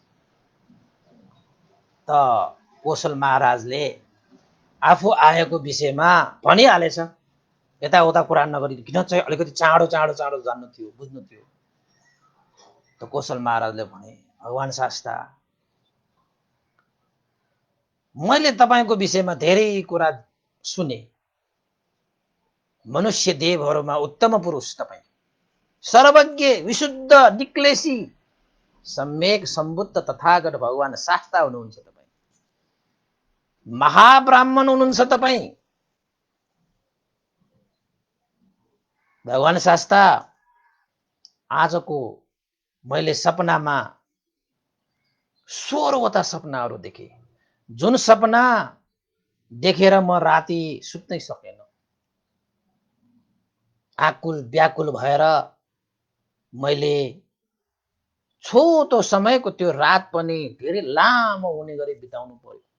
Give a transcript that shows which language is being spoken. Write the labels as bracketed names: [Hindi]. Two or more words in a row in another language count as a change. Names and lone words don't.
[Nepali] त कौशल महाराजले आफू आएको विषयमा भनिहालेछ, यताउता कुरा नगरी किन चाहिँ अलिकति चाँडो चाँडो चाँडो जान्नु थियो, बुझ्नु थियो। त कौशल महाराजले भने, भगवान शास्ता मैले तपाईको विषयमा धेरै कुरा सुने, मनुष्य देवहरूमा उत्तम पुरुष तपाईँ, सर्वज्ञ विशुद्ध निक्लेशी सम्यक सम्बुद्ध तथागत भगवान शास्ता हुनुहुन्छ तपाईँ, महाब्राह्मण हुनुहुन्छ तपाईँ। भगवान शास्ता आजको मैले सपनामा 16वटा सपनाहरू देखेँ, जुन सपना देखेर म राति सुत्नै सकेन, आकुल व्याकुल भएर मैले छोटो समयको त्यो रात पनि धेरै लामो हुने गरी बिताउनु पर्यो।